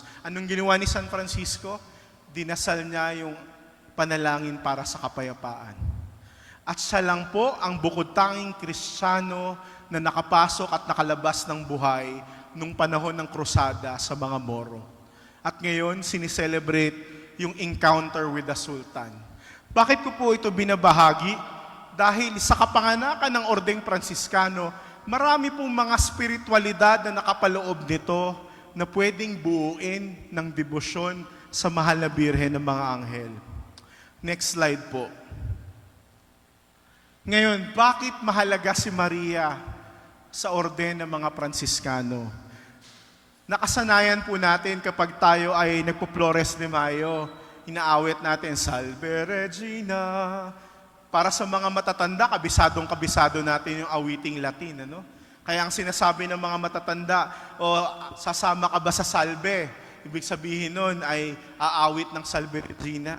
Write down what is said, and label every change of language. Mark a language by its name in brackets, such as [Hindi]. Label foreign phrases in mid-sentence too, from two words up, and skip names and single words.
[Filipino] Anong ginawa ni San Francisco? Dinasal niya yung panalangin para sa kapayapaan. At siya lang po ang bukod-tanging Kristiyano na nakapasok at nakalabas ng buhay nung panahon ng krusada sa mga Moro. At ngayon, sinicelebrate yung [English] encounter with the Sultan. [Filipino] Bakit ko po ito binabahagi? Dahil sa kapanganakan ng Ordeng Pransiskano, marami pong mga spiritualidad na nakapaloob nito na pwedeng buuin ng debosyon sa mahal na Birhen ng mga anghel. [English] Next slide [Filipino] po. Ngayon, bakit mahalaga si Maria sa orden ng mga Pransiskano? Nakasanayan po natin kapag tayo ay nagpo-Flores de Mayo, inaawit natin, Salve Regina. Para sa mga matatanda, kabisado natin yung awiting Latin. Ano? Kaya ang sinasabi ng mga matatanda, sasama ka ba sa salve? Ibig sabihin nun ay aawit ng Salve Regina.